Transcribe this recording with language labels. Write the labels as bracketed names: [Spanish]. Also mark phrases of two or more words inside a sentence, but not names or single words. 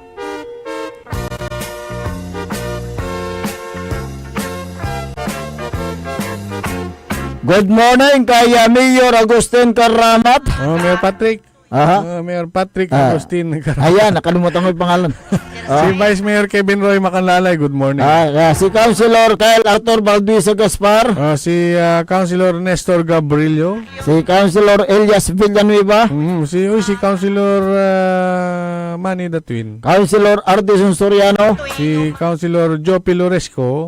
[English] Good morning kay Mayor Agustin Karamat. Mayor Patrick. Mayor Patrick Agustin Karamat. [Filipino] Ayan, nakalimutan ko yung pangalan. Si Vice Mayor Kevin Roy Macanlalay, [English] good morning. [Filipino] Si Councilor Kyle Arthur Balduisa Gaspar. Si Councilor Nestor Gabrilio. Si Councilor Elias Villanueva. Si Councilor Manny the Twin. Councilor Ardison Soriano. Si Councilor Joe Piloresco.